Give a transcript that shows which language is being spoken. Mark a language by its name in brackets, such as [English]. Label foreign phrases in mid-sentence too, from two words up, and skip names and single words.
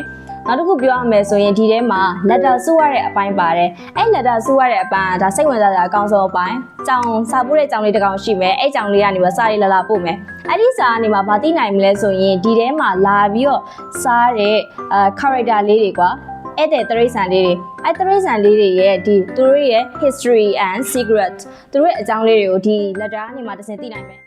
[Burmese] နောက်တစ်ခုပြောရမယ်ဆိုရင်ဒီထဲမှာလက်တာစုရတဲ့အပိုင်းပါတယ်အဲ့လက်တာစုရတဲ့အပိုင်းဒါစိတ်ဝင်စားစရာအကောင်းဆုံးအပိုင်းကြောင်စာပို့တဲ့ကြောင်လေးတစ်ကောင်ရှိမယ်အဲ့ကြောင်လေးကနေပြီးစာရေးလာပို့မယ်အဲ့ဒီစာကနေမှာဗာသိနိုင်မလဲဆိုရင်ဒီထဲမှာလာပြီးတော့စားတဲ့character လေးတွေကွာအဲ့တဲ့တရိတ်ဆန်လေးတွေအဲ့တရိတ်ဆန်လေးတွေရဲ့ဒီသူတို့ရဲ့ [English] history and secret [Burmese] သူတို့ရဲ့အကြောင်းလေးတွေကိုဒီလက်တာကနေမှာတစ်စင်သိနိုင်မယ်